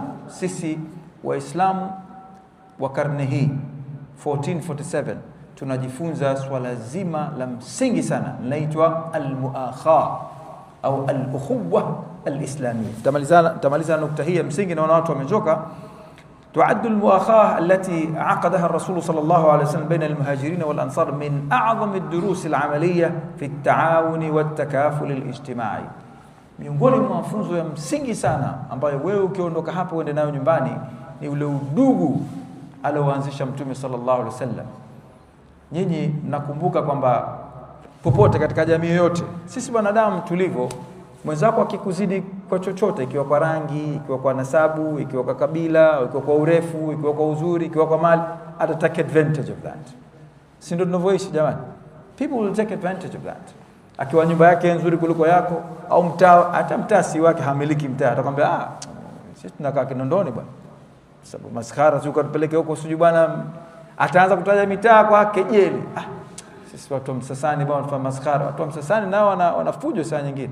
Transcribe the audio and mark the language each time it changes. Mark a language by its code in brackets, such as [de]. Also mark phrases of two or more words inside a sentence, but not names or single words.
[sw] Sisi Waislamu wa karne hii 1447 tunajifunza swala zima la msingi sana linaitwa al-muakha au [ar] الأخوة الإسلامية. [sw] Tamaliza nukta hii ya msingi na watu wamechoka. [ar] تعد المؤاخاة التي عقدها الرسول صلى الله عليه وسلم بين المهاجرين والأنصار من أعظم الدروس العملية في التعاون والتكافل الاجتماعي. [sw] Miongoni mwa mafunzo ya msingi sana ambayo wewe ukiondoka hapo uende nayo nyumbani ni ule udugu alioanzisha Mtume [ar] صلى الله عليه وسلم. [sw] Nyinyi nakumbuka kwamba popote katika jamii yote sisi wanadamu tulivyo, mwenzako akikuzidi kwa chochote, ikiwa kwa rangi, ikiwa kwa nasabu, ikiwa kwa kabila, ikiwa kwa urefu, ikiwa kwa uzuri, ikiwa kwa mali, ata [en] take advantage of that. [sw] Si ndio tunavyoishi jamani? [en] People will take advantage of that. [sw] Akiwa nyumba yake nzuri kuliko yako, au mtaa, hata mtaa si wake hamiliki mtaa, atakwambia sisi tunakaa Kinondoni bwana, sababu maskhara tu ukatupeleke huko siju bwana, ataanza kutaja mitaa kwa kejeli. Sisi watu wa Msasani bwana tunafanya maskhara, watu wa Msasani nao wanafujo saa nyingine.